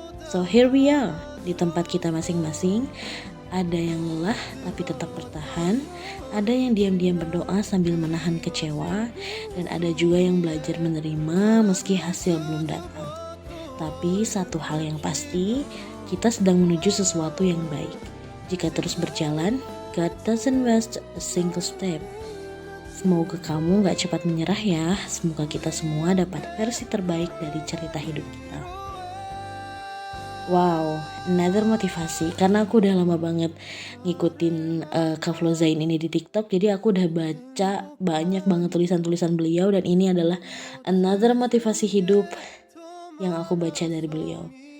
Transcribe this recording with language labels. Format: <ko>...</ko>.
<en>So here we are,</en> <id>di tempat kita masing-masing. Ada yang lelah tapi tetap bertahan, ada yang diam-diam berdoa sambil menahan kecewa, dan ada juga yang belajar menerima meski hasil belum datang. Tapi satu hal yang pasti, kita sedang menuju sesuatu yang baik. Jika terus berjalan,</id> <en>God doesn't waste a single step.</en> <id>Semoga kamu gak cepat menyerah ya. Semoga kita semua dapat versi terbaik dari cerita hidup kita. Wow, another motivasi. Karena aku udah lama banget ngikutin Kak Flozain ini di TikTok, jadi aku udah baca banyak banget tulisan-tulisan beliau, dan ini adalah another motivasi hidup yang aku baca dari beliau.</id>